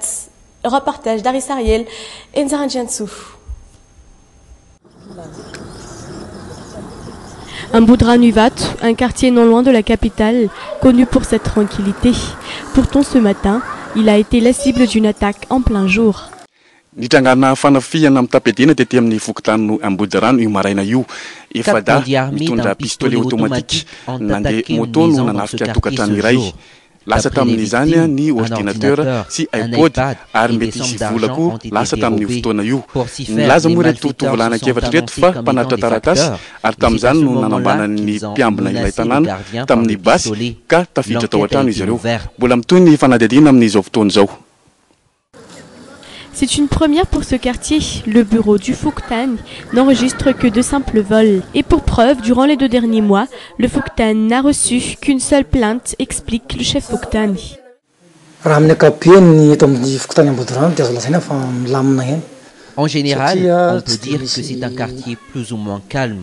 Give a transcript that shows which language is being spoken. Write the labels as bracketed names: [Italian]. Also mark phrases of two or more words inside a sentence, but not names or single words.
[French] Reportage d'Aris Ariel et Nzaran Jansou. Mboudra Nuivat, un quartier non loin de la capitale, connu pour sa tranquillité. Pourtant ce matin, il a été la cible d'une attaque en plein jour. [Malagasy] Nitrangana fanafiana amin'ny tapedina tety amin'ny fokontany Amboudrano io maraina io efa da mitondra [French] pistolet automatique [Malagasy] nandeha moto no nanafika tokatrano iray. Lasa tamin'izany ny ordinateur sy iPod ary mety hisy vola koa lasa tamin'io fotoana io. Nilaza moa reto tovolanan-kevatra reto fa mpanatitra taratasy ary tamin'izany no nanambanan'ny mpiambina ilay tanàna tamin'ny basy ka tafiditra tao an-trano izy ireo. Mbola mitoy ny fanadihadiana amin'izao fotoana izao. [French] C'est une première pour ce quartier. Le bureau du Fouktan n'enregistre que de simples vols. Et pour preuve, durant les 2 derniers mois, le Fouktan n'a reçu qu'une seule plainte, explique le chef Fouktan. En général, on peut dire que c'est un quartier plus ou moins calme.